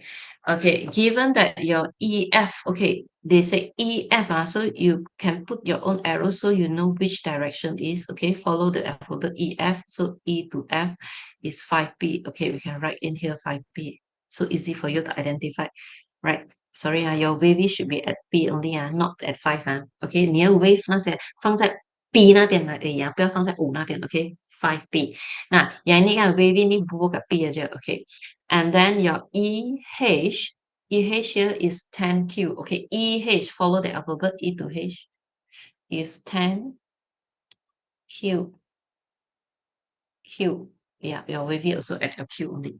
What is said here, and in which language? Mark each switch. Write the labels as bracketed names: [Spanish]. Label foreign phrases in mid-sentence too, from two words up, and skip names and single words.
[English] Okay, given that your EF, okay, they say EF, so you can put your own arrow so you know which direction is, okay, follow the alphabet EF, so E to F is 5P, okay, we can write in here 5P, so easy for you to identify, right? Sorry, your wavy should be at P only, not at 5, [Chinese] okay, 你的 wave 放在 P 那边而已，不要放在5那边, [English] okay, 5P. [Malay] Nah, yang ini kan wavy ni bubuh kat P aja, okay. [English] And then your EH here is 10Q. Okay, EH, follow the alphabet, E to H is 10Q. Q. Yeah, your wavy also at a Q only.